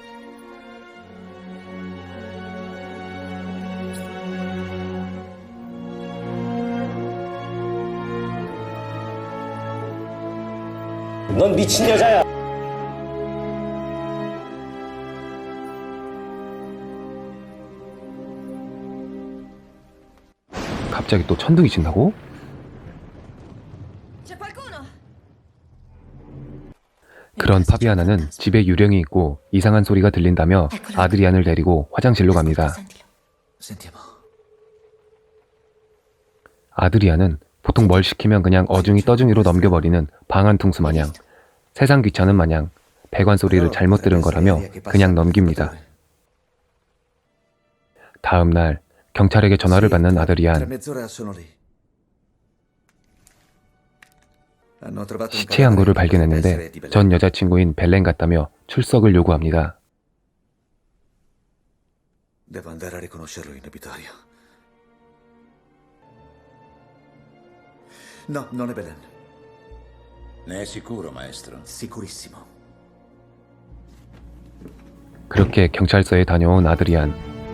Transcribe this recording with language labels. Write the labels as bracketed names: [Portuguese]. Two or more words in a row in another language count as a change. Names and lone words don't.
[Korean] 넌 미친 여자야. 갑자기 또 천둥이 친다고? [Italian] C'è qualcuno? [Korean] 그런 파비아나는 집에 유령이 있고 이상한 소리가 들린다며 아드리안을 데리고 화장실로 갑니다. [Italian] Sentilo. Sentiamo. [Korean] 아드리안은 보통 뭘 시키면 그냥 어중이 떠중이로 넘겨버리는 방한퉁수 마냥 세상 귀찮은 마냥 배관 소리를 잘못 들은 거라며 그냥 넘깁니다. 다음 날 경찰에게 전화를 받는 [Italian] Tra [Korean] 아드리안. [Italian] mezz'ora sono lì. Hanno trovato un [Korean] 시체 한 구를 [Italian] cadavere che dovrebbe essere [Korean] 발견했는데 [Italian] di Belen. [Korean] 전 여자친구인 벨렌 같다며 출석을 요구합니다. [Italian] Devo andare a riconoscerlo in obitorio. No, non è Belen. Ne è sicuro, maestro? Sicurissimo. [Korean] 그렇게 경찰서에 다녀온 아드리안.